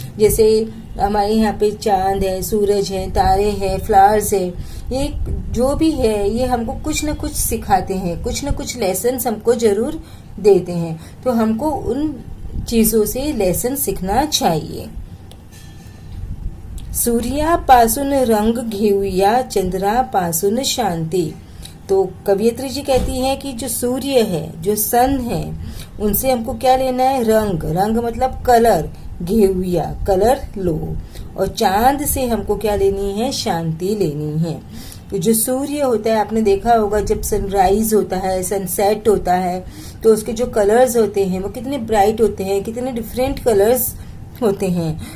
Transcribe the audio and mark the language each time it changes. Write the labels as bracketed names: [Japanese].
[Hindi] जैसे हमारे यहाँ पे चांद है, सूरज है, तारे हैं, फ्लावर्स है, ये जो भी है ये हमको कुछ ना कुछ सिखाते हैं, कुछ ना कुछ लेसन हमको जरूर देते हैं। तो हमको उन चीजों से लेसन सीखना चाहिए। [Marathi] सूर्यापासून रंग घेऊया, चंद्रापासून शांति। [Hindi] तो कवियत्री जी कहती है कि जो सूर्य है, जो सन है, उनसे हमको क्या लेना है? रंग। रंग मतलब कलर। घेऊया कलर लो। और चांद से हमको क्या लेनी है? शांति लेनी है। तो जो सूर्य होता है, आपने देखा होगा जब सनराइज होता है, सनसेट होता है, तो उसके जो कलर्स होते हैं वो कितने ब्राइट होते हैं, कितने डिफरेंट कलर्स होते हैं।